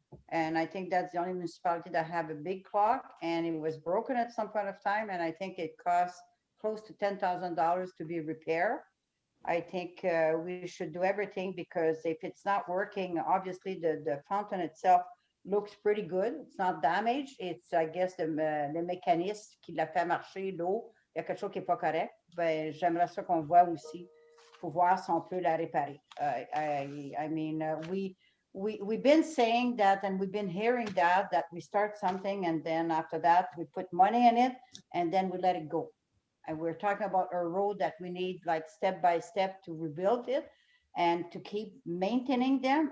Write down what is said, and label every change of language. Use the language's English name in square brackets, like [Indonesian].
[English] And I think that's the only municipality that have a big clock, and it was broken at some point of time. And I think it cost close to $10,000 to be repaired. I think we should do everything because if it's not working, obviously the fountain itself looks pretty good. It's not damaged. It's, I guess, [French] le mécanisme qui l'a fait marcher, l'eau. Il y a quelque chose qui n'est pas correct. Ben, j'aimerais ça qu'on voit aussi faut voir si on peut la réparer. [English] I mean, we've been saying that, and we've been hearing that we start something, and then after that, we put money in it, and then we let it go. And we're talking about a road that we need like step by step to rebuild it and to keep maintaining them.